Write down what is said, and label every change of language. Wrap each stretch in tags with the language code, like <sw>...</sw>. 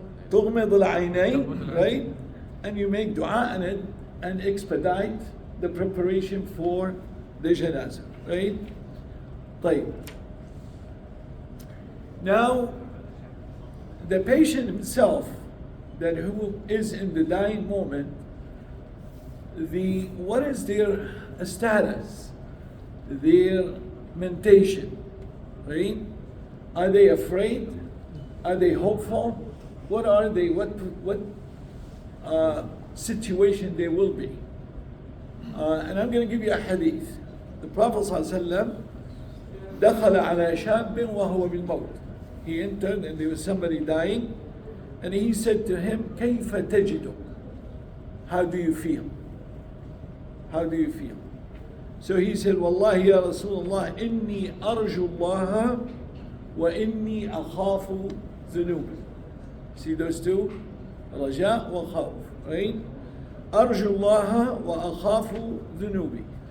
<ar>تغمض العينين, right?</ar> <en>And you make dua in it and expedite the preparation for the janazah, right?</en> <ar>طيب.</ar> <en>Now, the patient himself, that who is in the dying moment, what is their status, their mentation, right? Are they afraid? Are they hopeful? What are they? What situation they will be? And I'm going to give you a hadith. The Prophet</en> <ar>ﷺ دخل على شاب وهو بالموت.</ar> <en>He entered and there was somebody dying, and he said to him,</en> <ar>كيف تجد?</ar> <en>How do you feel? How do you feel? So he said,</en> <ar>والله يا رسول الله إني أرجو الله وإني أخاف ذنوبي.</ar> <en>See those two?</en> <ar>رجاء وخوف, right? أرجو الله وأخاف ذنوبي.</ar>